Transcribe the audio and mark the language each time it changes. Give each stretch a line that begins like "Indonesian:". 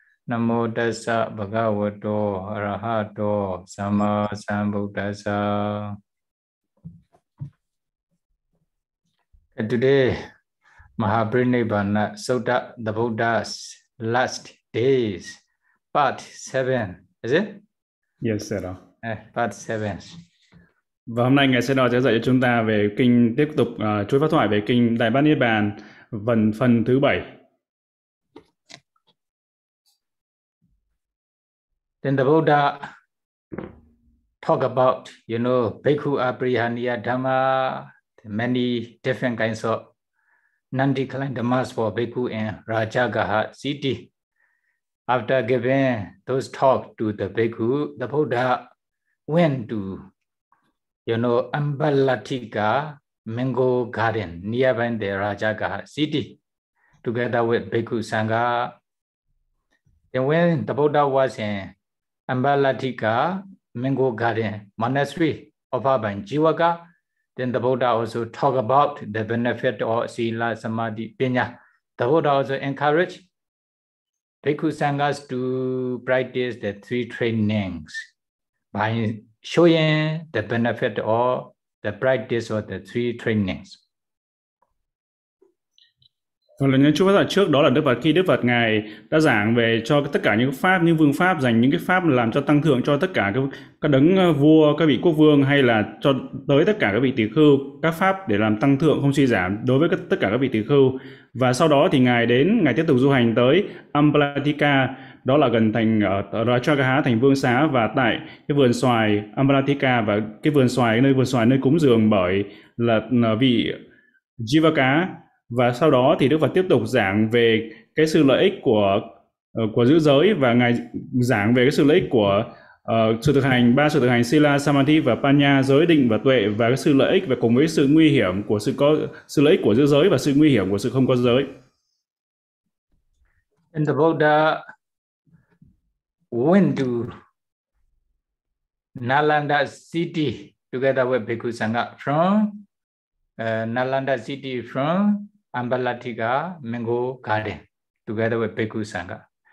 Pali: Namo Tassa Bhagavato Arahato Sammasambuddhassa.
English: Today, Mahaparinibbana Sutta, the Buddha's last days, part 7, is it? Yes, sir. Part 7.
Vietnamese: Và hôm nay Ngài sẽ nói dạy cho chúng ta về kinh tiếp tục chuỗi pháp thoại về kinh Đại Bát Niết Bàn phần thứ 7.
English: Then the Buddha talk about, you know, Bhikkhu Abrihaniya Dhamma, the many different kinds of non-declined dhammas for Bhikkhu and Rajagaha Siddhi. After giving those talk to the Bhikkhu, the Buddha went to, you know, Ambalatika Mango Garden nearby the Rajagaha city, together with Bhikkhu Sangha. And when the Buddha was in Ambalatika Mango Garden monastery of Aban Jivaka, then the Buddha also talked about the benefit of Sila Samadhi Pinya. The Buddha also encouraged Bhikkhu Sanghas to practice the 3 trainings by showing the benefit or the practice of the 3 trainings.
Vietnamese: Còn những chú Phật giả trước đó là Đức Phật, khi Đức Phật Ngài đã giảng về cho tất cả những pháp, những vương pháp, dành những cái pháp làm cho tăng thượng cho tất cả các đấng vua, các vị quốc vương, hay là cho tới tất cả các vị tỳ khưu, các pháp để làm tăng thượng không suy giảm đối với tất cả các vị tỳ khưu. Và sau đó thì Ngài đến, Ngài tiếp tục du hành tới Ambalatika, đó là gần thành Rajagaha, thành vương xá, và tại cái vườn xoài Ambalatika, và cái vườn xoài, nơi vườn xoài nơi cúng dường bởi là vị Jivaka. Và sau đó thì Đức Phật tiếp tục giảng về cái sự lợi ích của giữ giới, và Ngài giảng về cái sự lợi ích của sự thực hành, 3 sự thực hành Sila, Samadhi và Panya, giới, định và tuệ, và cái sự lợi ích và cùng với sự nguy hiểm của sự lợi ích của giữ giới và sự nguy hiểm của sự không có giới.
English: And the Buddha went to Nalanda City together with Bhikkhu Sangha from Nalanda City from Ambalatika Mango Garden together with Bhikkhu Sangha.